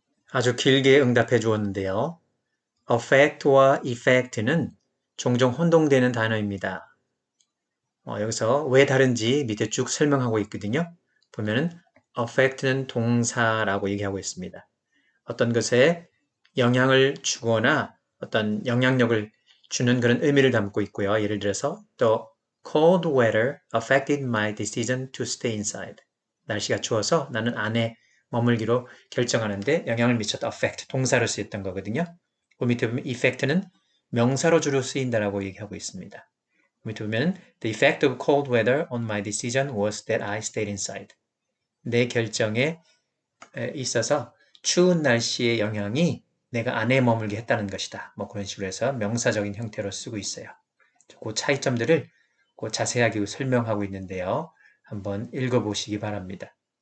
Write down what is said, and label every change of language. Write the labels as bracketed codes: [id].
[ko] 아주 길게 응답해 주었는데요. affect와 effect는 종종 혼동되는 단어입니다. 여기서 왜 다른지 밑에 쭉 설명하고 있거든요. 보면은 affect는 동사라고 얘기하고 있습니다. 어떤 것에 영향을 주거나 어떤 영향력을 주는 그런 의미를 담고 있고요. 예를 들어서 [en] The cold weather affected my decision to stay inside. [ko] 날씨가 추워서 나는 안에 머물기로 결정하는데 영향을 미쳤다. affect, 동사로 쓰였던 거거든요. 그 밑에 보면 effect는 명사로 주로 쓰인다라고 얘기하고 있습니다. 밑에 보면 [en] The effect of cold weather on my decision was that I stayed inside. [ko] 내 결정에 있어서 추운 날씨의 영향이 내가 안에 머물게 했다는 것이다. 뭐 그런 식으로 해서 명사적인 형태로 쓰고 있어요. 그 차이점들을 자세하게 설명하고 있는데요. 한번 읽어보시기 바랍니다.